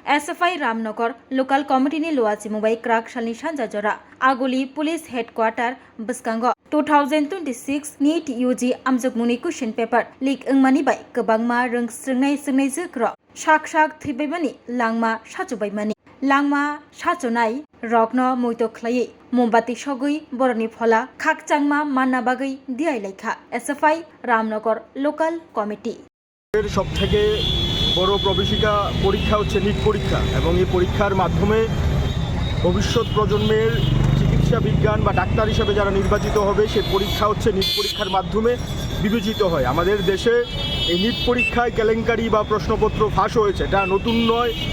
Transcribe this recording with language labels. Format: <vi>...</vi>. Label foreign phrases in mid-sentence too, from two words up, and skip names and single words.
<trp>एसएफआई रामनगर लोकल कमिटिनि लुवाची मुंबाई क्राक सालनि सानजा जरा आगुली</trp> <en>police headquarter</en> <trp>बसकांगो 2026 नीट यूजी आमजोगमुनि</trp> <en>question paper leak</en> <trp>ओंमानि बाय गोबांमा रोंस्रोंनाय सोंनाय जोग्र साक साक थैबायमानि लांमा साजुबायमानि लांमा साजुनाय रग्न मैतो ख्लायै मोमबाति सगै बरनि फला खाकचांमा मानना बागै दियाइलायखा एसएफआई रामनगर लोकल कमिटी</trp> <bn>সবথেকে বড় প্রবেশিকা পরীক্ষা হচ্ছে নিট পরীক্ষা এবং এই পরীক্ষার মাধ্যমে ভবিষ্যৎ প্রজন্মের চিকিৎসা বিজ্ঞান বা ডাক্তার হিসেবে যারা নির্বাচিত হবে সেই পরীক্ষা হচ্ছে নিট পরীক্ষার মাধ্যমে বিবেচিত হয়। আমাদের দেশে এই নিট পরীক্ষায় কেলেঙ্কারি বা প্রশ্নপত্র ফাঁস হয়েছে, এটা নতুন নয়।</bn>